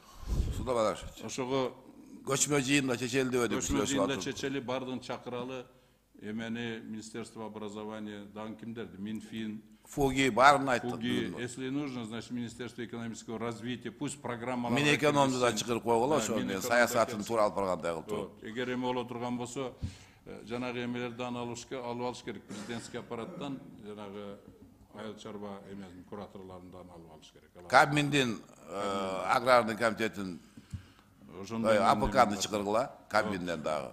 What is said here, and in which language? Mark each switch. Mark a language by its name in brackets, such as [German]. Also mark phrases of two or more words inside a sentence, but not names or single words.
[Kyrgyz] Суда бар. Ошого көчмө жыйында чечели деп өтүп көчмө жыйында чечели бардыгын чакыралы. Эмени [Russian] Министерство образования, [Kyrgyz] дан кимдерди? Минфин, ФУГИ барын айтты. ФУГИ, [Russian] если нужно, значит Министерство экономического развития, пусть программалар. [Kyrgyz] Мен экономду да чыгарып койгула, ошо саясатын туура алып баргандай кылып. Эгер эме боло турган болсо, жанагы эмелерди алып алыш керек, [Russian] президентский аппараттан, [Kyrgyz] жанагы айыл чарба эмесин кураторлорундан алып алыш керек. Кабминдин [Russian] аграрный комитетин [Kyrgyz] АПКны чыгаргыла, Кабминден дагы.